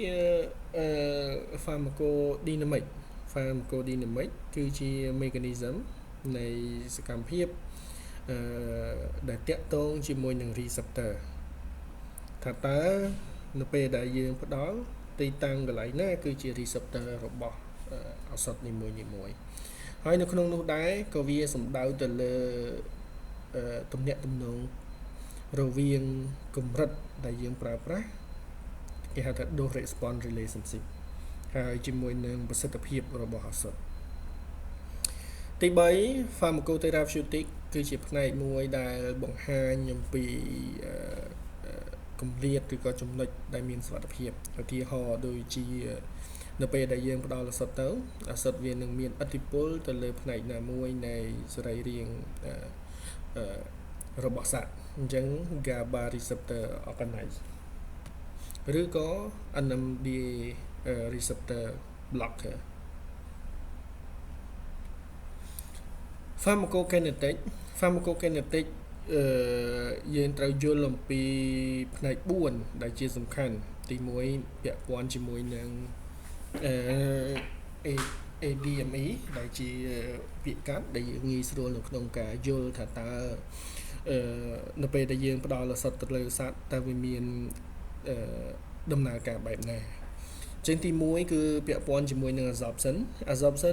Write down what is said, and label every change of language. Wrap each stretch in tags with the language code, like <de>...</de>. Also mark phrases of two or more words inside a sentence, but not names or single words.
<km>pharmacodynamic គឺជា mechanism នៃសកម្មភាពដែលតាក់ទងជាមួយនឹង receptor ថាតើនៅពេលដែលយើងផ្ដល់ទីតាំងកន្លែងណាគឺជា receptor របស់ឱ សថនីមួយហើយនៅក្នុងនោះដែរក៏វាសំដៅទៅលើទំនាក់ទំនងរវាងកម្រិត ដែលយើងប្រើប្រាស់គេហៅថា</km> <en>dose response relationship</en> <km>ហើយជាមួយនឹងប្រសិទ្ធភាពរបស់ឱសថទី3 pharmacotherapeutic គឺជាផ្នែកមួយដែលបង្ហាញអំពីគម្លាតឬក៏ចំណុចដែលមានសុវត្ថិភាពឧទាហរណ៍ដូចជានៅពេលដែលយើងផ្ដល់ឱសថទៅឱសថវានឹងមានឥទ្ធិពលទៅលើផ្នែកណាមួយនៃសរីរាង្គ របស់សត្វអញ្ចឹង</km> <en>GABA receptor agonist</en> <km>ឬក៏</km> <en>NMDA receptor blocker pharmacokinetic</en> <km>យើងត្រូវយល់អំពីផ្នែក4ដែលជាសំខាន់ទី1ពាក់ព័ន្ធជាមួយនឹង ADME ដែលជាពាក្យកាត់ដែលងាយស្រួលនៅក្នុងការ យល់ថាតើនៅពេលដែលយើងផ្ដល់ឱសថទៅលើសត្វតើវាមានដំណើរការបែបណាចឹងទី1គឺពាក់ព័ន្ធជាមួយនឹង absorption</km>